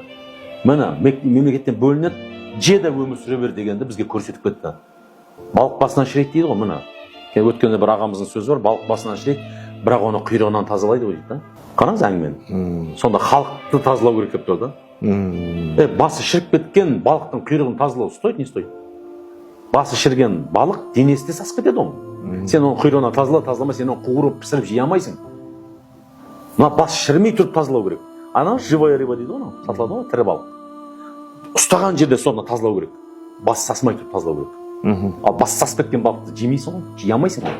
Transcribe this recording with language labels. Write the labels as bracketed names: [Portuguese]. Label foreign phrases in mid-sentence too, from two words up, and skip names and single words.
[Kazakh] Міне, мемлекеттен бөлінеді, жеде өмір сүре бер дегенді бізге көрсетіп кетті. Балық басынан шірейді дейді ғой, міне. Өткенде бір ағамыздың сөзі бар, балық басынан шірейді, бірақ оны құйрығынан тазалайды ғой дейді. Қараңыз әңгімені. Сонда халықты тазалау керек деп тұр да. Басы шіріп кеткен балықтың құйрығын тазалау [Russian] стоит, не стоит? [Kazakh] Басы шірген балық денесінде сасып кетеді оны. Сен оны құйрығынан тазалама, сен оны қуырып пісіріп жей алмайсың. Мына басы шірмей тұрып тазалау керек. Ана [Russian] живая рыба [Kazakh] дейді ғой, сатылады ғой, тірі балық. Ұстаған жерде соны тазалау керек. Басы сасымай тұрып тазалау керек. Ал басы сасып кеткен балықты жемейсің ғой, жей алмайсың ғой.